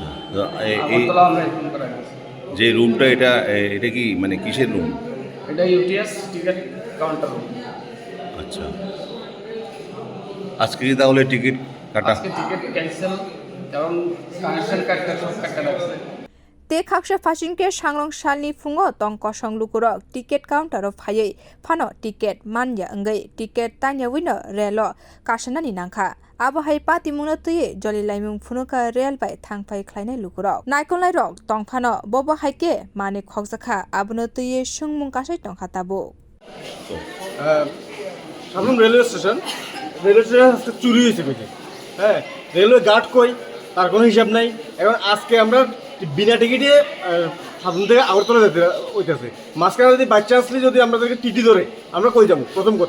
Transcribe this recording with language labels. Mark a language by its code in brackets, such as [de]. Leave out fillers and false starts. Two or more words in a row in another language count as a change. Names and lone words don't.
[bn] আগরতলা আমরা ইনফর্ম করা হয়েছে। যে রুমটা এটা কি মানে কিসের রুম? এটা [en] UTS ticket counter room. [bn] আচ্ছা, আজকে কি তাহলে টিকিট কাটা? আজকে টিকিট ক্যান্সেল এবং কানেকশন কার্ডটা সব কাটা লাগছে। [trp] Te Kaksha Fashinke Shangrong Shalni Fungo Tong Kosong Lukurok [en] ticket counter [trp] of Haye Fano ticket Manya Ngai ticket Tanya winner Relo Kashanani Nanka Abo Hai Pati Munatuye Jolly Limung Funuka Rail by Tangpai Kleine Lukurok Naikonlai Rock Tong Fano Bobo Haike Mane Hoksaka Abunatuye Shung Munkasha Tong Hatabo [bn] সাধারণ রেলওয়ে স্টেশন আজকে চুরি হয়েছে বুঝি। হ্যাঁ, রেলওয়ে গার্ড কই তার কোনো হিসাব নাই। এখন আজকে আমরা বিনা টিকিটে সাধারণ থেকে আগরতলা যেতে হইতেছে। মাঝখানে যদি বাই চান্সলি যদি আমাদেরকে টিটি ধরে আমরা কই যাবো, প্রথম কথা।